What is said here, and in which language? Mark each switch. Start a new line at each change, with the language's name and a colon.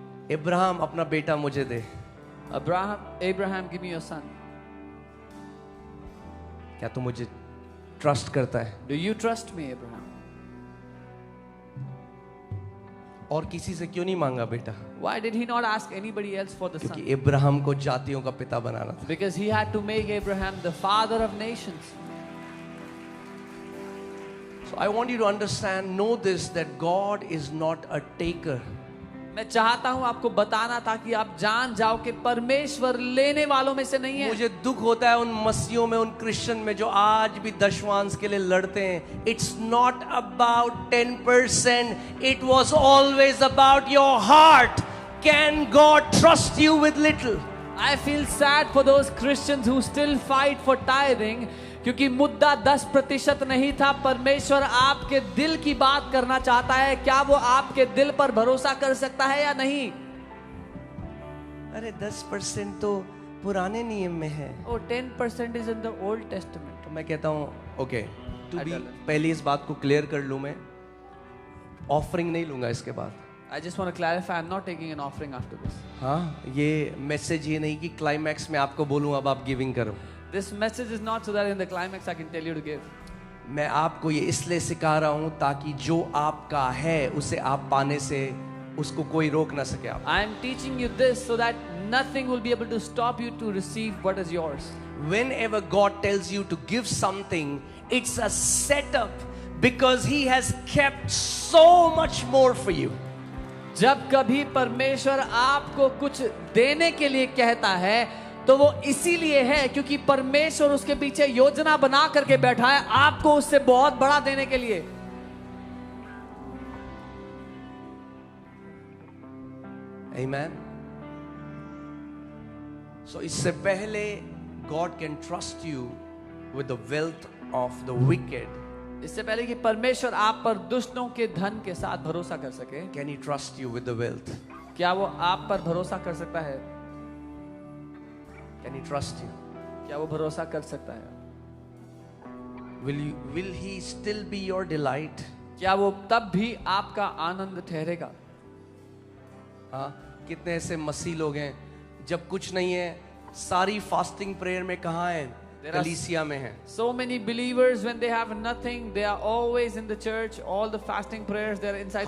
Hindi: इब्राहिम अपना बेटा मुझे दे,
English: Abraham, give me your son.
Hindi: क्या तू मुझे ट्रस्ट करता है?
English: Do you trust me, Abraham?
Hindi: और किसी से क्यों नहीं मांगा बेटा?
English: Why did he not ask anybody else for the son?
Hindi: क्योंकि इब्राहिम को जातियों का पिता बनाना था।
English: Because he had to make Abraham the father of nations. So I want you to understand, know this, that God is not a taker.
Hindi: मैं चाहता हूं आपको बताना ताकि आप जान जाओ कि परमेश्वर लेने वालों में से नहीं है। मुझे दुख होता है उन मसीहों में, उन क्रिश्चियन में जो आज भी दशवांश के लिए लड़ते हैं।
English: It's not about 10%. It was always about your heart. Can God trust you with little? I feel sad for those Christians who still fight for tithing,
Hindi: क्योंकि मुद्दा 10% नहीं था। परमेश्वर आपके दिल की बात करना चाहता है। क्या वो आपके दिल पर भरोसा कर सकता है या नहीं? अरे 10% तो पुराने नियम में है।
English: Oh, 10% is in the Old Testament.
Hindi: तो मैं कहता हूँ ओके, पहले इस बात को क्लियर कर लूँ, मैं ऑफरिंग नहीं लूंगा इसके बाद।
English: I just want to clarify, I'm not taking an offering after this.
Hindi: हाँ, ये मैसेज ये नहीं कि क्लाइमैक्स में आपको बोलूँ अब आप गिविंग करो।
English: This message is not so that in the climax I can tell you to give.
Hindi: मैं आपको ये इसलिए सिखा रहा हूँ ताकि जो आपका है उसे आप पाने से उसको कोई रोक ना सके। आप
English: I am teaching you this so that nothing will be able to stop you to receive what is yours. Whenever God tells you to give something, it's a setup because He has kept so much more for you.
Hindi: जब कभी परमेश्वर आपको कुछ देने के लिए कहता है तो वो इसीलिए है क्योंकि परमेश्वर उसके पीछे योजना बना करके बैठा है आपको उससे बहुत बड़ा देने के लिए।
English: Amen. So
Hindi: इससे पहले
English: God can trust you with the wealth of the wicked.
Hindi: इससे पहले कि परमेश्वर आप पर दुष्टों के धन के साथ भरोसा कर सके,
English: Can he trust you with the wealth?
Hindi: क्या वो आप पर भरोसा कर सकता है?
English: Can he trust you?
Hindi: क्या वो भरोसा कर सकता है?
English: Will he still be your delight?
Hindi: क्या वो तब भी आपका आनंद ठहरेगा? हाँ, कितने ऐसे मसीह लोग हैं जब कुछ नहीं है सारी फास्टिंग प्रेयर में कहाँ हैं? कलीसिया में हैं।
English: So many believers when they have nothing they are always in the church, all the fasting prayers they are inside